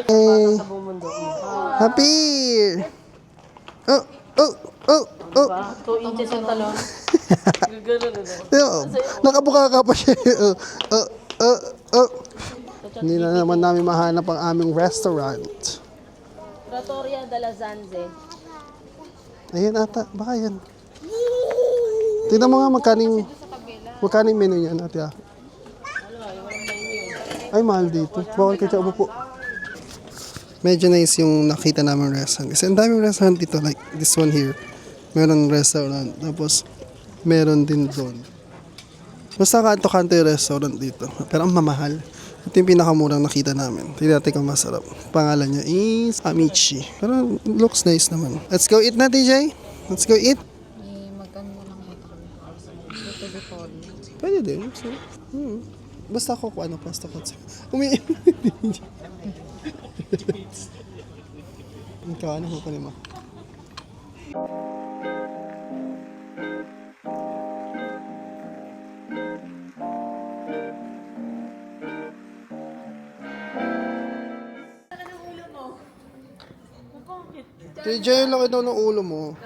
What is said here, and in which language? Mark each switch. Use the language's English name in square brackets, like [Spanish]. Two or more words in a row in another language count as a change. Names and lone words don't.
[English] Happy! Oh. [Filipino] 2 inches yung talon. Nakabuka ka pa siya. Hindi na naman namin mahanap ang aming restaurant. Trattoria della Zanze. Ayan ata, baka yan. Tignan mo nga magkaning menu niyan, Ate Aki. Ay, mahal dito. Bawal ka siya po. Medyo nice yung nakita namin restaurant. Kasi ang daming restaurant dito, [English] like this one here. [Filipino] Meron restaurant. Tapos, meron din doon. Basta kanto-kanto yung restaurant dito. Pero ang mamahal. Ito yung pinakamurang nakita namin. Tignan natin kung masarap. Pangalan niya is Amici. Pero [English] looks nice [Filipino] naman. [English] Let's go eat na, TJ. Let's go eat. [Filipino] Magkano mo lang ito. Ito dito. Pwede din. So, basta ako kung ano, pasta ko. Ikaw, ano kukunin mo? TJ, laki daw ng ulo mo.